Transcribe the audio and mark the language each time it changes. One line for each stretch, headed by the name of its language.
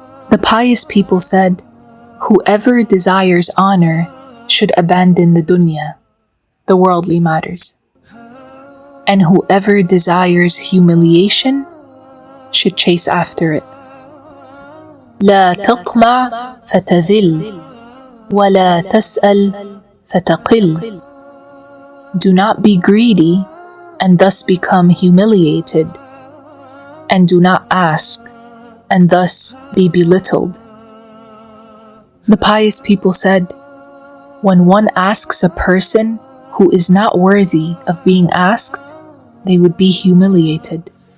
English: The pious people said, whoever desires honor should abandon the dunya, the worldly matters, and whoever desires humiliation should chase after it.
Arabic: لا تطمع فتذل ولا تسأل فتقل.
English: Do not be greedy and thus become humiliated, and do not ask and thus be belittled. The pious people said, when one asks a person who is not worthy of being asked, they would be humiliated.